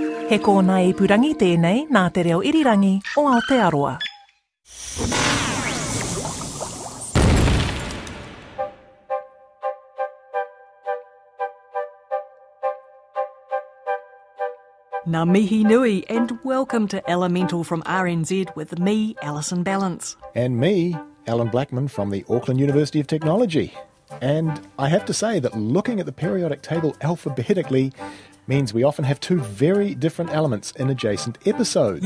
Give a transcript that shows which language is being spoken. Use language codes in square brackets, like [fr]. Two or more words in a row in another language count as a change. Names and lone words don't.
[mi] He kōna ipurangi tēnei nā te reo irirangi o Aotearoa. Ngā mihi nui [en] and welcome to Elemental from RNZ with me, Alison Ballance. And me, Allan Blackman from the Auckland University of Technology. And I have to say that looking at the periodic table alphabetically means we often have two very different elements in adjacent episodes.